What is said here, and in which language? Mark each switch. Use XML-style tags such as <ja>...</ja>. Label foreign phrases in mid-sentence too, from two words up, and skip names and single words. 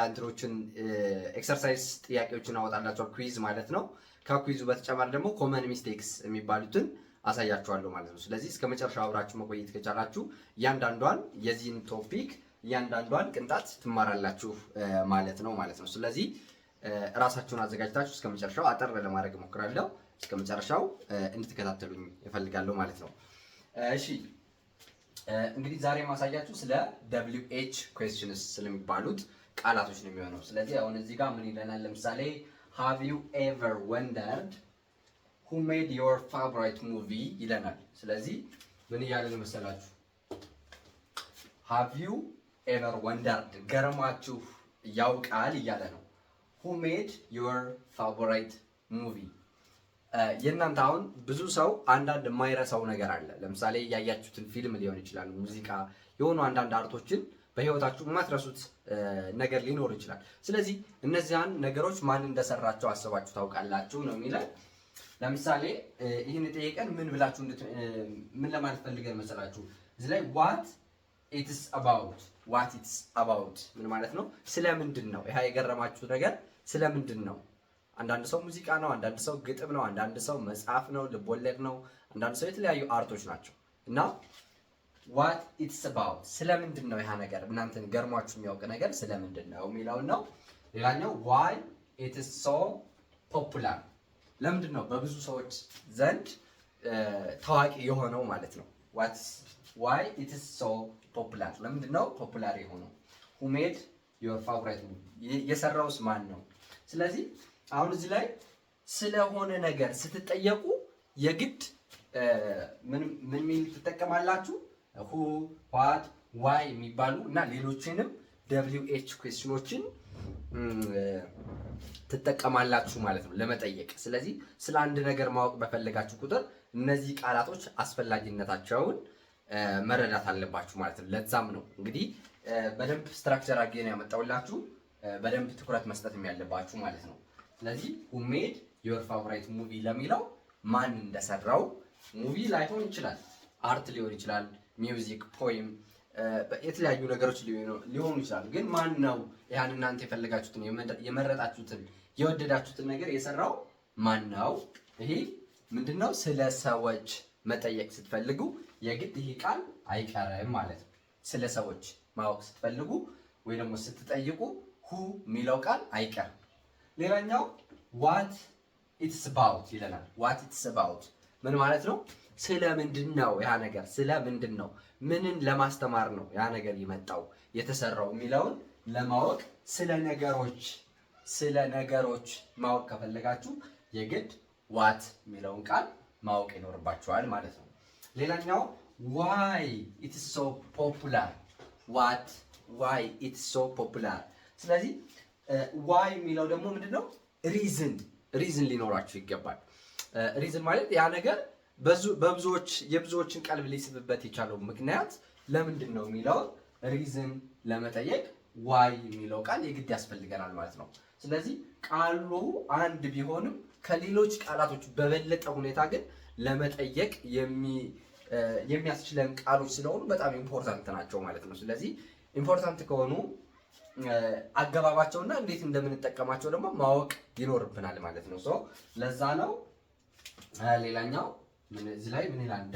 <am>እንትሮችን ኤክሰርሳይዝ ጥያቄዎችን አወጣላችኋል፣ ኩዊዝ ማለት ነው። ከኩዊዙ በተጨማሪ ደግሞ</am> <en>common mistakes</en> <am>የሚባሉትን አሳያችኋለሁ ማለት ነው። ስለዚህ እስከ መጨረሻው አብራችሁ መቆየት ከቻላችሁ እያንዳንዷን የዚህን ቶፒክ እያንዳንዷን ቅንጣት ትማራላችሁ ማለት ነው። ስለዚህ ራሳችሁን አዘጋጅታችሁ እስከ መጨረሻው አጠር ለማድረግ እሞክራለሁ፣ እስከ መጨረሻው እንድትከታተሉኝ እፈልጋለሁ ማለት ነው። እሺ እንግዲህ ዛሬ ማሳያችሁ ስለ WH questions ስለሚባሉት ቃላቶች ነው የሚሆነው። ስለዚህ አሁን እዚህ ጋር ምን ይለናል? ለምሳሌ</am> <en>have you ever wondered who made your favorite movie</en> <am>ይለናል። ስለዚህ ምን እያለ ነው መሰላችሁ?</am> <en>have you ever wondered</en> <am>ገርማችሁ ያውቃል እያለ ነው።</am> <en>who made your favorite movie</en> <am>የእናንተ አሁን ብዙ ሰው አንዳንድ የማይረሳው ነገር አለ። ለምሳሌ ያያችሁትን ፊልም ሊሆን ይችላል፣ ሙዚቃ፣ የሆኑ አንዳንድ አርቶችን በህይወታችሁ የማትረሱት ነገር ሊኖር ይችላል። ስለዚህ እነዚያን ነገሮች ማን እንደሰራቸው አስባችሁ ታውቃላችሁ ነው የሚለው። ለምሳሌ ይህን የጠየቀን ምን ብላችሁ ምን ለማለት ፈልገን መሰላችሁ? እዚህ ላይ</am> <en>what it's about</en> <am>ምን ማለት ነው? ስለምንድን ነው? ይሄ የገረማችሁ ነገር ስለምንድን ነው? አንዳንድ ሰው ሙዚቃ ነው፣ አንዳንድ ሰው ግጥም ነው፣ አንዳንድ ሰው መጽሐፍ ነው፣ ልቦለድ ነው፣ አንዳንድ ሰው የተለያዩ አርቶች ናቸው። እና</am> <en>what it's about</en> <am>ስለምንድን ነው ያ ነገር እናንተን ገርሟችሁ የሚያውቅ ነገር ስለምንድን ነው የሚለው ነው። ሌላኛው</am> <en>why it is so popular</en> <am>ለምንድን ነው በብዙ ሰዎች ዘንድ ታዋቂ የሆነው ማለት ነው።</am> <en>why it is so popular</en> <am>ለምንድን ነው ፖፑላር የሆነው?</am> <en>who made your favorite movie</en> <am>የሰራውስ ማን ነው? ስለዚህ አሁን እዚህ ላይ ስለሆነ ነገር ስትጠየቁ የግድ ምን ሚል ትጠቀማላችሁ?</am> <en>who, what, why</en> <am>የሚባሉ እና ሌሎችንም</am> <en>WH questions</en> <am>ትጠቀማላችሁ ማለት ነው ለመጠየቅ። ስለዚህ ስለ አንድ ነገር ማወቅ በፈለጋችሁ ቁጥር እነዚህ ቃላቶች አስፈላጊነታቸውን መረዳት አለባችሁ ማለት ነው። ለዛም ነው እንግዲህ በደንብ ስትራክቸር አድርጌ ነው ያመጣሁላችሁ፣ በደንብ ትኩረት መስጠት ያለባችሁ ማለት ነው። ስለዚህ</am> <en>who made your favorite movie</en> <am>ለሚለው ማን እንደሰራው ሙቪ ላይሆን ይችላል፣ አርት ሊሆን ይችላል፣ ሚውዚክ፣ ፖይም፣ የተለያዩ ነገሮች ሊሆኑ ይችላሉ። ግን ማን ነው ያን እናንተ የፈለጋችሁትን የመረጣችሁትን የወደዳችሁትን ነገር የሰራው ማን ነው? ይሄ ምንድነው? ስለ ሰዎች መጠየቅ ስትፈልጉ የግድ ይሄ ቃል አይቀርም ማለት ነው። ስለ ሰዎች ማወቅ ስትፈልጉ ወይ ደግሞ ስትጠይቁ who የሚለው ቃል አይቀርም። ሌላኛው</am> <en>what it's about</en> <am>ይለናል።</am> <en>what it's about</en> <am>ምን ማለት ነው? ስለምንድን ነው ያ ነገር፣ ስለምንድን ነው፣ ምንን ለማስተማር ነው ያ ነገር የመጣው የተሰራው የሚለውን ለማወቅ ስለ ነገሮች ማወቅ ከፈለጋችሁ የግድ what የሚለውን ቃል ማወቅ ይኖርባችኋል ማለት ነው። ሌላኛው</am> <en>why it's so popular why it's so popular</en> <am>ስለዚህ ዋይ የሚለው ደግሞ ምንድነው? ሪዝን ሊኖራችሁ ይገባል። ሪዝን ማለት ያ ነገር የብዙዎችን ቀልብ ሊስብበት የቻለው ምክንያት ለምንድን ነው የሚለው ሪዝን ለመጠየቅ ዋይ የሚለው ቃል የግድ ያስፈልገናል ማለት ነው። ስለዚህ ቃሉ አንድ ቢሆንም ከሌሎች ቃላቶች በበለጠ ሁኔታ ግን ለመጠየቅ የሚያስችለን ቃሎች ስለሆኑ በጣም ኢምፖርታንት ናቸው ማለት ነው። ስለዚህ ኢምፖርታንት ከሆኑ አገባባቸውና እንዴት እንደምንጠቀማቸው ደግሞ ማወቅ ይኖርብናል ማለት ነው። ለዛ ነው ሌላኛው እዚህ ላይ ምን ይላል?</am>